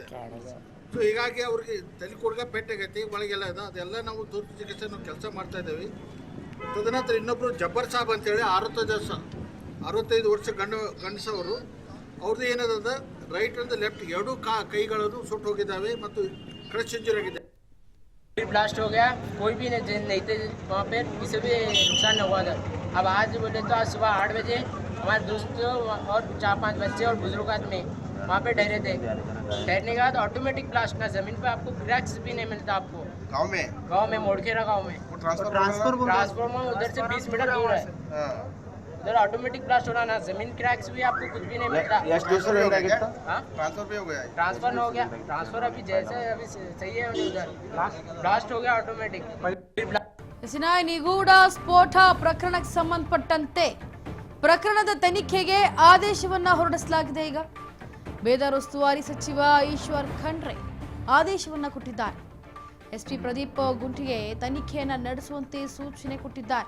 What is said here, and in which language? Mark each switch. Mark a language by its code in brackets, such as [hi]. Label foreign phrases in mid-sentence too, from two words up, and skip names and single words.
[kn] ಸೊ ಹೀಗಾಗಿ ಅವ್ರಿಗೆ ತಲೆ ಕೊಡ್ಗ ಪೆಟ್ಟಾಗೈತಿ, ಒಳಗೆಲ್ಲ ಇದೆ. ಅದೆಲ್ಲ ನಾವು ತುರ್ತು ಚಿಕಿತ್ಸೆ ನಾವು ಕೆಲಸ ಮಾಡ್ತಾ ಇದ್ದೇವೆ. ತದನಂತರ ಇನ್ನೊಬ್ಬರು ಜಬ್ಬರ್ ಸಾಬ್ ಅಂತೇಳಿ 65 ವರ್ಷ ಗಂಡಸವರು, ಅವ್ರದ್ದು ಏನದ [en] right and left [kn] ಎರಡೂ ಕೈಗಳನ್ನು ಸುಟ್ಟು ಹೋಗಿದ್ದಾವೆ ಮತ್ತು [en] crush injury [kn] ಆಗಿದೆ. [hi] ब्लास्ट हो गया, कोई भी नहीं थे वहाँ पे, किसी भी नुकसान नहीं हुआ था। अब आज बोले तो आज सुबह 8 बजे हमारे दोस्त और 4-5 बच्चे और बुजुर्ग आदमी वहाँ पे ठहरे थे। ठहरने के बाद [en] automatic blast [hi] ना, जमीन पे आपको क्रैक्स भी नहीं मिलता आपको। गाँव में मोड़खेरा गाँव में ट्रांसफार्मर उधर से 20 मीटर दूर है। उधर [en] automatic blast [hi] हो रहा ना, जमीन क्रैक्स भी आपको कुछ भी नहीं मिलता। ट्रांसफर भी हो गया, ट्रांसफर हो गया, ट्रांसफर अभी जैसे अभी सही है उधर ब्लास्ट हो गया ऑटोमेटिक। [kn] ನಿಗೂಢ ಸ್ಫೋಟ ಪ್ರಕರಣಕ್ಕೆ ಸಂಬಂಧಪಟ್ಟಂತೆ ಪ್ರಕರಣದ ತನಿಖೆಗೆ ಆದೇಶವನ್ನ ಹೊರಡಿಸಲಾಗಿದೆ. ಈಗ ಬೀದರ್ ಉಸ್ತುವಾರಿ ಸಚಿವ ಈಶ್ವರ್ ಖಂಡ್ರೆ ಆದೇಶವನ್ನ ಕೊಟ್ಟಿದ್ದಾರೆ. ಎಸ್ಪಿ ಪ್ರದೀಪ್ ಗುಂಟಿಗೆ ತನಿಖೆಯನ್ನ ನಡೆಸುವಂತೆ ಸೂಚನೆ ಕೊಟ್ಟಿದ್ದಾರೆ.